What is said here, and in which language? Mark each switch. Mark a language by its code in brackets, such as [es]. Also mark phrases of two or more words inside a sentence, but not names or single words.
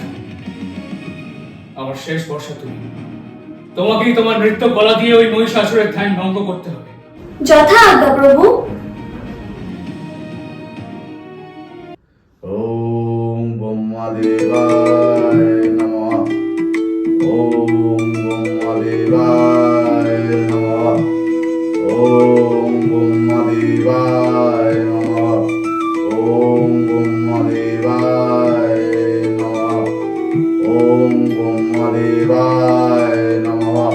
[bn] আমার শেষ ভরসা তুমি, তোমাকেই তোমার নৃত্য কলা দিয়ে ওই মহিষাসুরের ধ্যান ভঙ্গ করতে হবে। যথা আজ্ঞা প্রভু। [sa] ওম ব্রহ্মদেবায় নমঃ। ওম ব্রহ্মদেবায় নমঃ। ওম ব্রহ্মদেবায় নমঃ। ওম ব্রহ্মদেবায় নমঃ। ওম ব্রহ্মদেবায় নমঃ।